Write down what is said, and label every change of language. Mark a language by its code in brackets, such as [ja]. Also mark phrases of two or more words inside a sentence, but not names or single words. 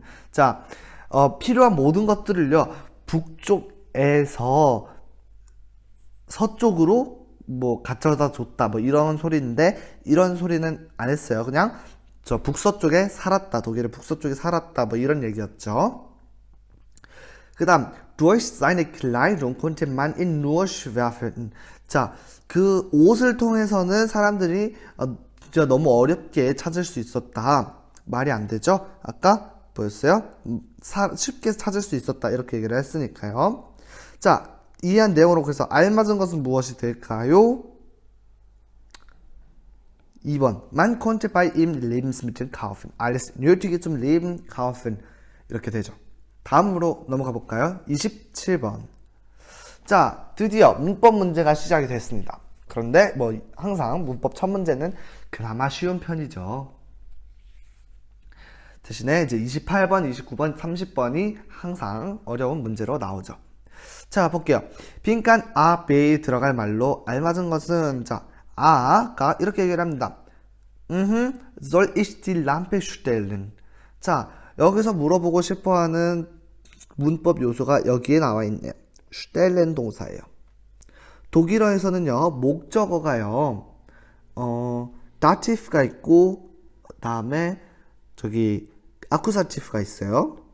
[ko] 자, 필요한 모든 것들을요, 북쪽에서 서쪽으로 뭐 가져다 줬다, 뭐 이런 소리인데, 이런 소리는 안 했어요. 그냥 저 북서쪽에 살았다, 독일의 북서쪽에 살았다, 뭐 이런 얘기였죠. 그 다음, [de] durch seine Kleidung konnte man ihn nur schwer finden. [ko] 자, 그 옷을 통해서는 사람들이 진짜 너무 어렵게 찾을 수 있었다. 말이 안 되죠? 아까 뭐였어요? 쉽게 찾을 수 있었다. 이렇게 얘기를 했으니까요. 자, 이해한 내용으로 그래서 알맞은 것은 무엇이 될까요? 2번. [de] Man konnte bei ihm Lebensmittel kaufen. Alles Nötige zum Leben kaufen. [ko] 이렇게 되죠. 다음으로 넘어가 볼까요? 27번. 자, 드디어 문법 문제가 시작이 됐습니다. 그런데 뭐 항상 문법 첫 문제는 그나마 쉬운 편이죠. 대신에 이제 28번, 29번, 30번이 항상 어려운 문제로 나오죠. 자, 볼게요. 빈칸 A, B에 들어갈 말로 알맞은 것은 자, A가 이렇게 얘기를 합니다. [de] soll ich die Lampe stellen? [ko] 자, 여기서 물어보고 싶어하는 문법 요소가 여기에 나와 있네요. stellen 동사예요. 독일어에서는요, 목적어가요, datif가 있고, 다음에 저기 accusatif가 있어요.